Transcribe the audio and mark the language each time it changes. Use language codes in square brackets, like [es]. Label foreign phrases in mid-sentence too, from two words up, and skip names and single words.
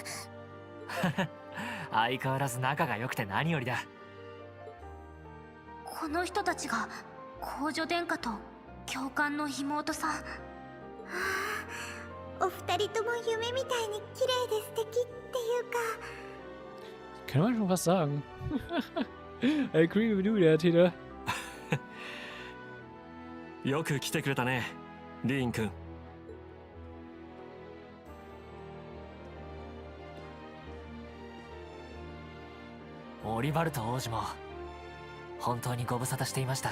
[ja] 相変わらず仲が良くて何よりだ。この人たちが皇女殿下と教官の妹さん。お二人とも夢みたいに綺麗で素敵っていうか。 [de] Kann man schon was sagen? [en] I agree with you there, Tina. [ja] よく来てくれたね、リーン君。オリバルト王子も本当にご無沙汰していました。